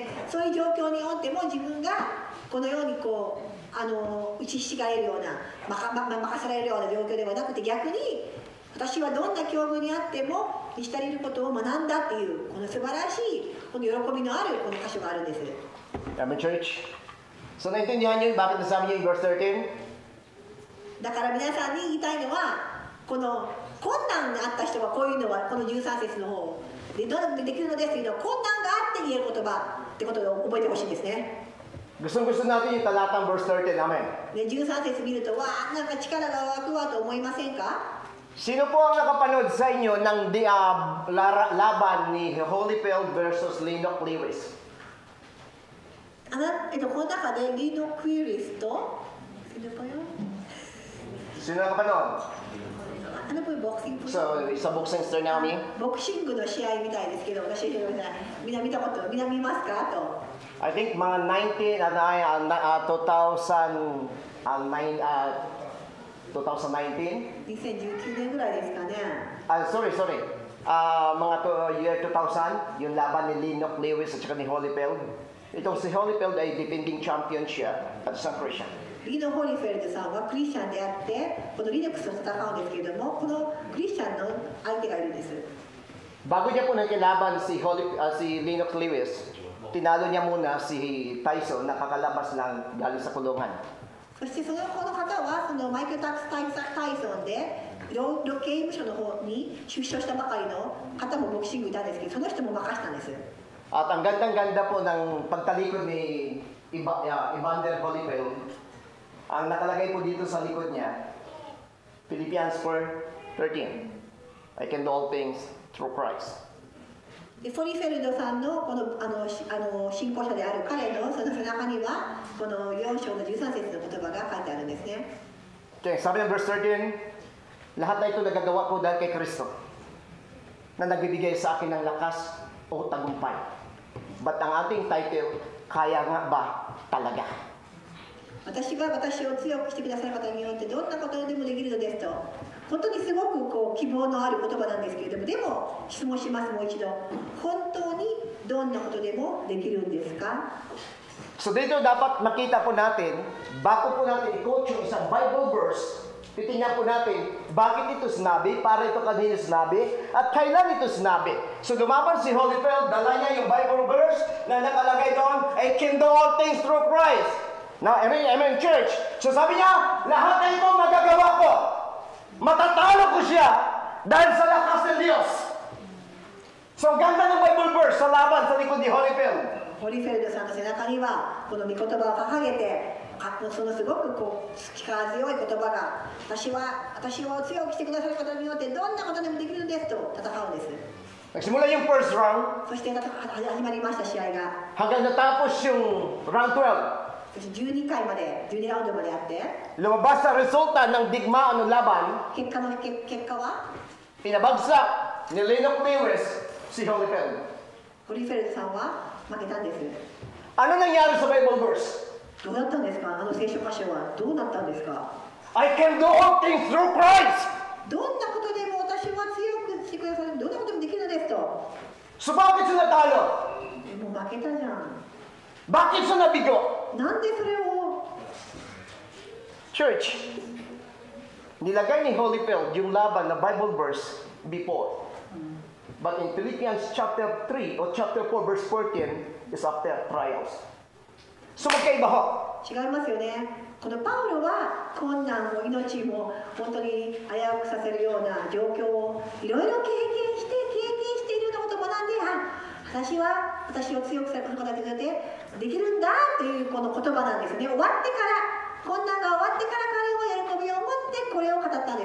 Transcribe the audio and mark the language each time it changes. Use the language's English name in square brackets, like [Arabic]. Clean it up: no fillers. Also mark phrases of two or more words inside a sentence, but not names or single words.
[Japanese] そういう状況におっても自分がこのように打ちひしがれるような任せられるような状況ではなくて、逆に私はどんな境遇にあっても満ち足りることを学んだっていうこの素晴らしいこの喜びのあるこの箇所があるんです。 [English] Amen, church. [Filipino] So naintindihan niyo bakit nasabi niyo yung verse 13? [Japanese] だから皆さんに言いたいのは、この困難があった人がこういうのはこの13節の方でどうやってできるのですというのは困難があって言える言葉ってことを覚えてほしいんですね。 [Filipino] Gusto natin yung talatang verse 13, amen. [Japanese] 13節見ると、わあ、なんか力が湧くわと思いませんか？ [Filipino] Sino po ang nakapanood sa inyo ng laban ni Holyfield versus Lenox Lewis? [Japanese] この中でリノ・クイリスと、 [Filipino] sino pa yun? Sino nakapanood? ano po yung boxing po? So, sa [English] boxing star [Filipino] namin, [Japanese] ボクシングの試合みたいですけど、私はみんな見たこと、みんな見ますかと。 [English] I think mga 2019, [Japanese] 2019 年ぐらいですかね。 [English] sorry. [Filipino] Mga year 2000, yung laban ni Lennox Lewis at saka ni Holyfield. Itong si Holyfield ay [English] defending champion [Filipino] siya at isang Christian. リーノ・ホリフェルドさんはクリスチャンであって、このリネックスと戦うんですけれども、このクリスチャンの相手がいるんです。 Bago niya po nakilaban si Lennox Lewis, tinalo niya muna si Tyson na kakalabas lang galing sa kulungan. そしてこの方はそのマイケル・タイソンで刑務所の方に出所したばかりの方もボクシングいたんですけど、その人も任したんです。 At ang gandang-ganda po ng pagtalikod ni Evander Holyfield, ang nakalagay po dito sa likod niya, Philippians 4:13, [English] I can do all things through Christ. [Japanese] でホリフェルドさんのこの信仰者である彼のその背中にはこの4章の13節の言葉が書いてあるんですね。 [Filipino] Okay, sabi ng verse 13, lahat na ito nagagawa ko dahil kay Kristo na nagbibigay sa akin ng lakas o tagumpay. But ang ating title, kaya nga ba talaga? [Japanese] 私が私を強くしてくださる方によってどんなことでもできるのですと、本当にすごく希望のある言葉なんですけれども、でも質問します、もう一度、本当にどんなことでもできるんですか？ [Filipino] So dito dapat makita po natin, bago po natin i-coach yung isang [English] Bible verse, [Filipino] titingnan po natin bakit ito sinabi, para ito kanino sinabi, at kailan ito sinabi. So lumaban si Holyfield, dala niya yung [English] Bible verse [Filipino] na nakalagay doon, [English] I can do all things through Christ. Now, amen, church. [Filipino] So sabi niya, lahat na ito magagawa ko. Matatalo ko siya dahil sa lakas ng Diyos. So ang ganda ng [English] Bible verse [Filipino] sa laban sa likod ni Holyfield. [Japanese] ホリフェルドさんの背中にはこの御言葉を掲げて、そのすごく力強い言葉が、私を強くしてくださることによってどんなことでもできるんですと戦うんです。 [Filipino] Nagsimula yung [English] first round. [Japanese] そして始まりました試合が。 [Filipino] Hanggang natapos yung round 12. [Japanese] そして12回まで、12ラウンドまであって、 [Filipino] Lumabas sa resulta ng digmaan ng laban, [Japanese] 結果は [Filipino] pinabagsak ni Lennox Lewis si Holyfield. [Japanese] ホリフェルドさんは負けたんです。 [Filipino] Ano nangyari sa [English] Bible verse? [Japanese] どうなったんですか？聖書箇所はどうなったんですか？ [English] I can do all things through Christ. [Japanese] どんなことでも私は強くしてくださる、どんなことでもできるのですと。 [Filipino] So bakit siya natalo? [Japanese] もう負けたじゃん。 [Filipino] Bakit siya nabigo? [Japanese] なんでそれを [Filipino] Church, nilagay ni Holyfield yung laban na [English] Bible verse before. But in Philippians chapter 3 or chapter 4 verse 14 is after trials. [Filipino] So magkaiba ho. [Japanese] 違いますよね。このパウロは困難も命も本当に危うくさせるような状況をいろいろ経験しているようなことを学んで、私を強くすることができるんだというこの言葉なんですね。終わってから困難が終わってから彼は喜びを持ってこれを語ったんです。